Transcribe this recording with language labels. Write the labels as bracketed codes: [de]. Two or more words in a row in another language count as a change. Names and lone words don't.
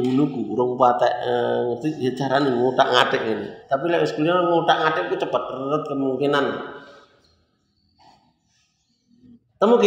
[jv] ngono ku urung patek ngerti ya carane ngotak-ngatik ini. Tapi lek wis kuliah ngotak-ngatik ku cepet reret kemungkinan. Temu Ki.